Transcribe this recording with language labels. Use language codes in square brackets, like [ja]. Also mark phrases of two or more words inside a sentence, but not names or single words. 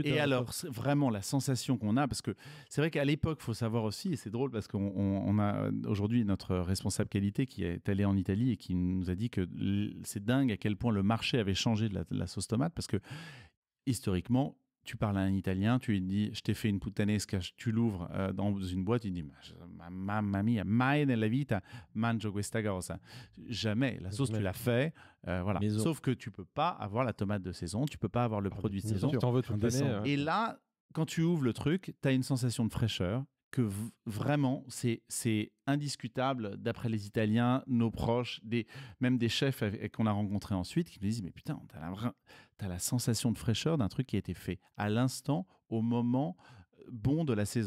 [fr] Et alors, vraiment, la sensation qu'on a, parce que c'est vrai qu'à l'époque, il faut savoir aussi, et c'est drôle parce qu'on a aujourd'hui notre responsable qualité qui est allé en Italie et qui nous a dit que c'est dingue à quel point le marché avait changé de la sauce tomate, parce que historiquement, tu parles à un Italien, tu lui dis, je t'ai fait une puttanesca, tu l'ouvres dans une boîte, il dit, [it] mamma mia, mai nella vita mangio questa cosa. [fr] Jamais. La sauce, tu l'as fait. Voilà. Sauf que tu peux pas avoir la tomate de saison, tu peux pas avoir le produit de saison. Tu en veux toute l'année. Et là, quand tu ouvres le truc, tu as une sensation de fraîcheur que vraiment, c'est indiscutable d'après les Italiens, nos proches, même des chefs qu'on a rencontrés ensuite, qui nous disent, mais putain, t'as la sensation de fraîcheur d'un truc qui a été fait à l'instant, au moment bon de la saison.